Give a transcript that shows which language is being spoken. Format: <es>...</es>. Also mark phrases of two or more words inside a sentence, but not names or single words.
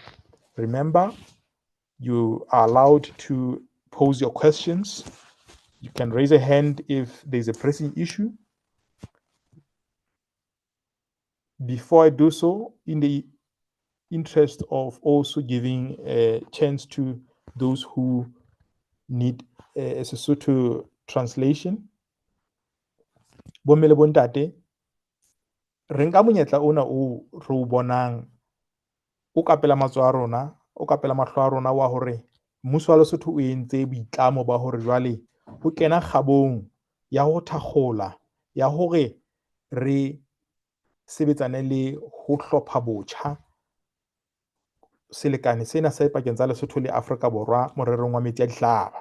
<en>Remember, you are allowed to pose your questions You can raise a hand if there's a pressing issue. Before I do so, in the interest of also giving a chance to those who need a Sesotho translation,</en> <st>bomme le bontate, re nka monyetla ona o re o bonang o kapela matsoho a rona, o kapela mahlo a rona wa hore mmuso wa Lesotho o entse boitlamo ba hore jwale ho kena kgabong ya ho thakgola ya hore re sebetsane le ho hlopha botjha selekane sena se pakeng tsa Lesotho le Afrika Borwa morerong wa metsi a dihlaba.</st>